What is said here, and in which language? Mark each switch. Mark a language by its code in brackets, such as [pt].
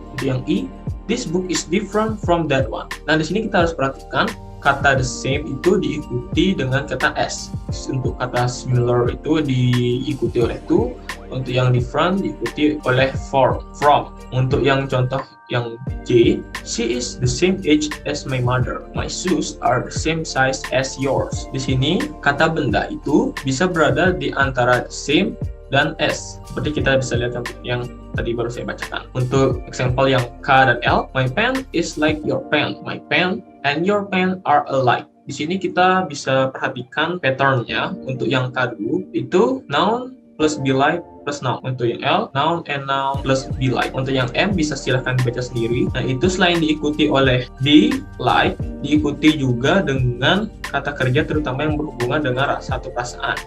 [id] Untuk yang I, [en] this book is different from that one. [id] Nah, di sini kita harus perhatikan kata the same itu diikuti dengan kata S. Untuk kata similar itu diikuti oleh to. Untuk yang different diikuti oleh from. Untuk yang contoh yang J, [en] she is the same age as my mother. My shoes are the same size as yours. [id] Di sini kata benda itu bisa berada di antara the same dan S. Seperti kita bisa lihat yang tadi baru saya bacakan. Untuk example yang K dan L, [en] my pen is like your pen. My pen and your pen are alike. [id] Di sini kita bisa perhatikan patternnya. Untuk yang K dulu itu noun plus be like plus noun. Untuk yang L, noun and noun plus be like. Untuk yang M bisa silahkan dibaca sendiri. Nah, itu selain diikuti oleh be, like, diikuti juga dengan kata kerja terutama yang berhubungan dengan rasa atau perasaan.